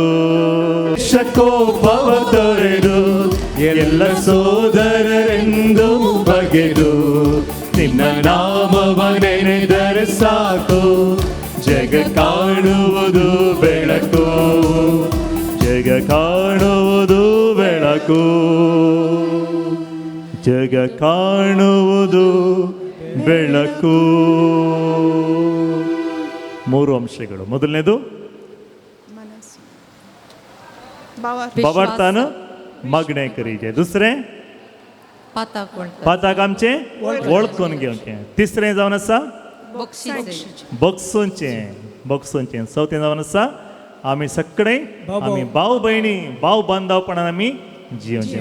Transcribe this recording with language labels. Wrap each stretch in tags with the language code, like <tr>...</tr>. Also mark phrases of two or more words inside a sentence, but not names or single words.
<kn>ಶಕೋಪವ ತೊರೆದು ಎಲ್ಲ ಸೋದರರೆಂದು ಬಗೆದು, ನಿನ್ನ ನಾಮವ ನೆನೆದರೆ ಸಾಕು, ಜಗ ಕಾಣುವುದು ಬೆಳಕು. ಜಗ ಕಾಣುವುದು ಬೆಳಕು, ಜಗ ಕಾಣುವುದು ಬೆಳಕು. ಮೂರು ಅಂಶಗಳು. ಮೊದಲನೇದು</kn> <kok>बावरताना मागणे करीचे. दुसरे पाता कामचे वळखून घेवचे. तिसरें जावन आसा बक्षूंचे. चवथें जावन आसा आमी सगळे आमी भाव भयणी भाव बांधवपणान आमी जियोवचे.</kok>